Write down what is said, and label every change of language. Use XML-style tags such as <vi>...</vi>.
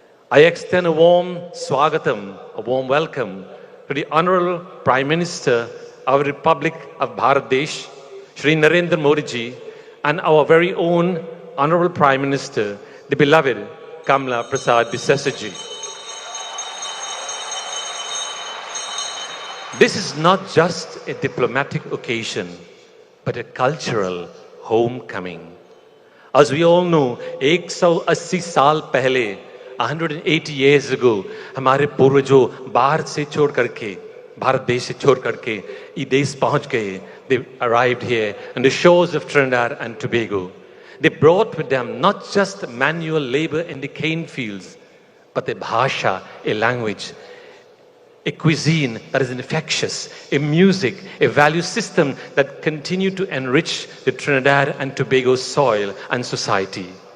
<en>I extend a warm swagatam, a warm welcome to the Honorable Prime Minister of the Republic of Bangladesh, Shri Narendra Modi ji, and our very own Honorable Prime Minister, the beloved Kamla Prasad Bisesa ji. This is not just a diplomatic occasion, but a cultural homecoming. As we all know,</en> <hi>180 साल पहले</hi> <en>180 years ago,</en> <hi>हमारे पूर्वजों बाहर से छोड़ करके, भारत देश से छोड़ करके, ये देश पहुंच गए.</hi> <en>They arrived here on the shores of Trinidad and Tobago. They brought with them not just manual labor in the cane fields, but a bhasha, a language, a cuisine that is infectious, a music, a value system that continue to enrich the Trinidad and Tobago soil and society.</en>